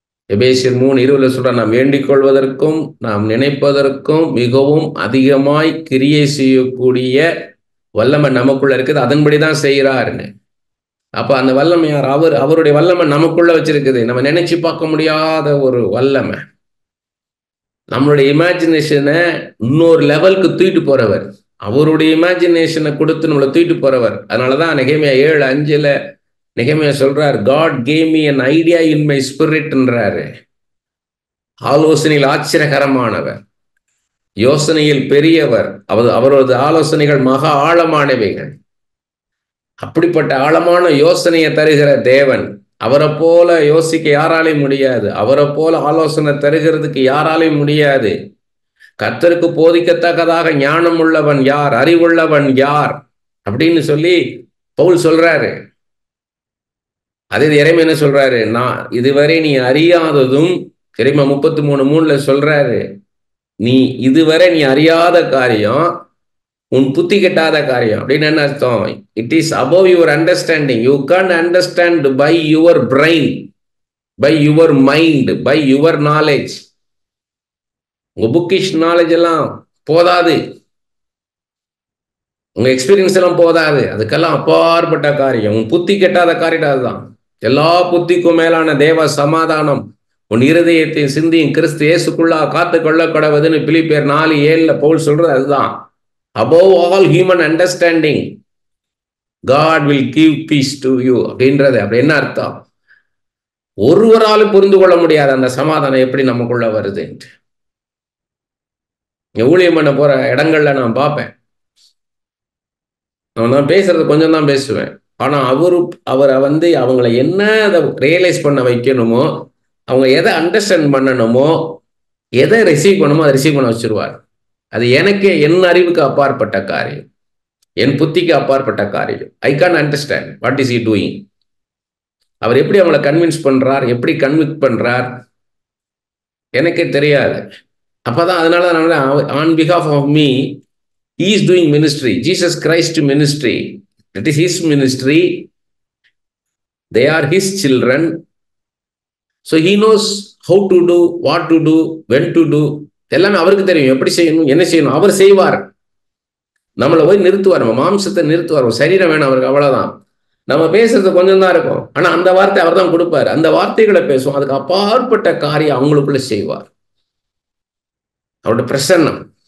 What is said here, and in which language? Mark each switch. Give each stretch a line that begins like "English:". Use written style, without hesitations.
Tamil: எபேசியர் 3:20 சொல்ற, நாம் வேண்டிக் கொள்வதற்கும் நாம் நினைப்பதற்கும் மிகவும் அதிகமாய் கிரியை செய்யக்கூடிய வல்லமை நமக்குள்ள இருக்குது, அதன்படிதான் செய்கிறாருன்னு. அப்ப அந்த வல்லமை யார்? அவருடைய வல்லமை நமக்குள்ள வச்சிருக்குது. நம்ம நினைச்சு பார்க்க முடியாத ஒரு வல்லமை. நம்மளுடைய இமேஜினேஷனை இன்னொரு லெவலுக்கு தூக்கிட்டு போறவர், அவருடைய இமேஜினேஷனை கொடுத்து நம்மளை தூக்கிட்டு போறவர். அதனாலதான் நெகேமியா 7:5 நெகேமியா சொல்றார்,
English: God gave me an idea in my spirit
Tamil: ன்றாரு. ஆலோசனையில் ஆச்சரியகரமானவர், யோசனையில் பெரியவர், அவரது ஆலோசனைகள் மகா ஆழமானவைகள். அப்படிப்பட்ட ஆழமான யோசனையை தருகிற தேவன், அவரை போல யோசிக்க யாராலையும் முடியாது, அவரை போல ஆலோசனை தருகிறதுக்கு யாராலையும் முடியாது. கர்த்தருக்கு போதிக்கத்தக்கதாக ஞானம் உள்ளவன் யார், அறிவுள்ளவன் யார் அப்படின்னு சொல்லி பவுல் சொல்றாரு. அதே எரேமியா என்ன சொல்றாரு, நான் இதுவரை நீ அறியாததும், எரேமியா 33:3 சொல்றாரு, நீ இதுவரை நீ அறியாத காரியம், உன் புத்தி கெட்டாத காரியம் அப்படின்னு என்ன அர்த்தம்?
English: It is above your understanding. You can't understand by your brain, by your mind, by your knowledge.
Tamil: உங்க புக்கிஷ் நாலேஜ் எல்லாம் போதாது, உங்க எக்ஸ்பீரியன்ஸ் எல்லாம் போதாது, அதுக்கெல்லாம் அப்பாற்பட்ட காரியம், உன் புத்தி கெட்டாத காரியம் அதுதான். எல்லா புத்திக்கும் மேலான தேவ சமாதானம் உன் இருதயத்தின் சிந்தியும் கிறிஸ்து இயேசுக்குள்ளா காத்து கொள்ள கடவுதுன்னு பிலிப்பியர் 4:7 பவுல் சொல்றது அதுதான்.
English: above all human understanding God will give peace to you
Tamil: அப்படின்றது. அப்படி என்ன அர்த்தம்? ஒருவராலும் புரிந்து கொள்ள முடியாத அந்த சமாதானம் எப்படி நமக்குள்ள வருது. ஊழியம் பண்ண போற இடங்கள்ல நான் பார்ப்பேன், நான் பேசுறது கொஞ்சம் தான் பேசுவேன், ஆனா அவரை அவங்களை என்ன அதை ரியலைஸ் பண்ண வைக்கணுமோ, அவங்க எதை அண்டர்ஸ்டாண்ட் பண்ணணுமோ, எதை ரிசீவ் பண்ணுமோ அதை ரிசீவ் பண்ண வச்சிருவார். அது எனக்கே என் அறிவுக்கு அப்பாற்பட்ட காரியம், என் புத்திக்கு அப்பாற்பட்ட காரியம்.
English: I can understand what is he doing.
Tamil: அவர் எப்படி அவங்களை கன்வின்ஸ் பண்றார், எப்படி கன்விக்ட் பண்றார் எனக்கே தெரியாது. அப்பதான் அதனால
English: on behalf of me he is doing ministry, Jesus Christ ministry, that is his ministry, they are his children, so he knows how to do, what to do, when to do,
Tamil: எல்லாமே அவருக்கு தெரியும், எப்படி செய்யணும், என்ன செய்யணும், அவர் செய்வார். நம்மளை போய் நிறுத்துவார், நம்ம மாம்சத்தை நிறுத்துவார், சரீரம் வேணும் அவருக்கு, அவ்வளவுதான். நம்ம பேசுறது கொஞ்சம் தான் இருக்கும், ஆனா அந்த வார்த்தை அவர் தான் கொடுப்பார், அந்த வார்த்தைகளை பேசுவோம், அதுக்கு அப்பாற்பட்ட காரியம் அவங்களுக்குள்ள செய்வார். அவருடைய பிரசன்னம்.